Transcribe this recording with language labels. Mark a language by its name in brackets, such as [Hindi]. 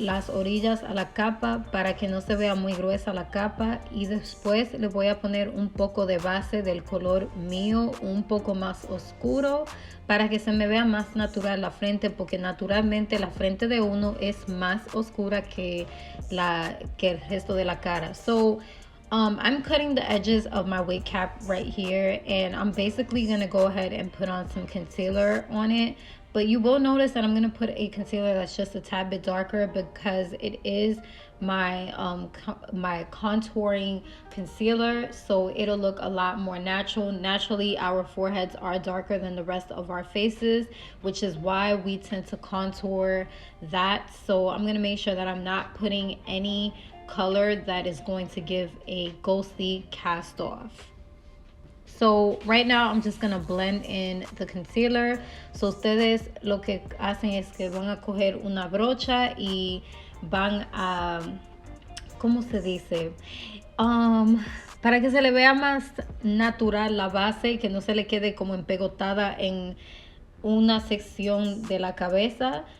[Spanish] orillas a la capa para que no se vea muy gruesa la capa, y después le voy a poner un poco de base del color mío, un poco más oscuro, para que se me vea más natural la frente, porque naturalmente la frente de uno es más oscura que el resto de la cara. [English] So I'm cutting the edges of my wig cap right here, and I'm basically going to go ahead and put on some concealer on it. But you will notice that I'm going to put a concealer that's just a tad bit darker, because it is my my contouring concealer, so it'll look a lot more natural. Naturally, our foreheads are darker than the rest of our faces, which is why we tend to contour that. So I'm going to make sure that I'm not putting any color that is going to give a ghostly cast off. So right now I'm just gonna blend in the concealer. [Spanish] So ustedes lo que hacen es que van a coger una brocha y van a, ¿cómo se dice? Para que se le vea más natural la base, que no se le quede como empegotada en una sección de la cabeza.